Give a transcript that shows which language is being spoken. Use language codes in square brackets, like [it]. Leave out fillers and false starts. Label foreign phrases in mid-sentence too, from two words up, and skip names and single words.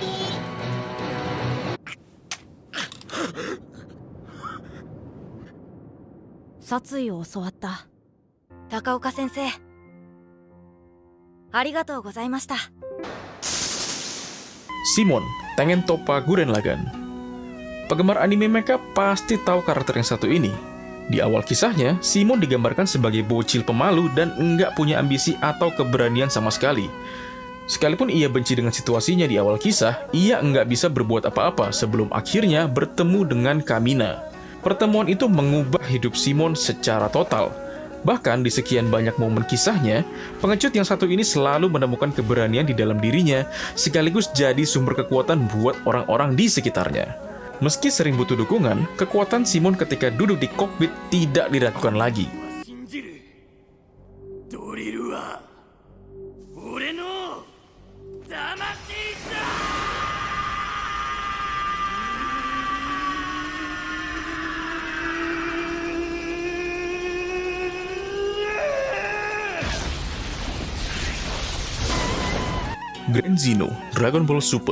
[ja] 殺意を教わった高岡先生、ありがとうございました。 [id] Simon, Tengen Toppa Gurren Lagann. Penggemar anime mecha pasti tahu karakter yang satu ini. Di awal kisahnya, Simon digambarkan sebagai bocil pemalu dan enggak punya ambisi atau keberanian sama sekali. Sekalipun ia benci dengan situasinya di awal kisah, ia enggak bisa berbuat apa-apa sebelum akhirnya bertemu dengan Kamina. Pertemuan itu mengubah hidup Simon secara total. Bahkan di sekian banyak momen kisahnya, pengecut yang satu ini selalu menemukan keberanian di dalam dirinya, sekaligus jadi sumber kekuatan buat orang-orang di sekitarnya. Meski sering butuh dukungan, kekuatan Simon ketika duduk di kokpit tidak diragukan lagi. [ja] 信じるドリルは俺の魂だ。 [id] Grand Zeno, Dragon Ball Super.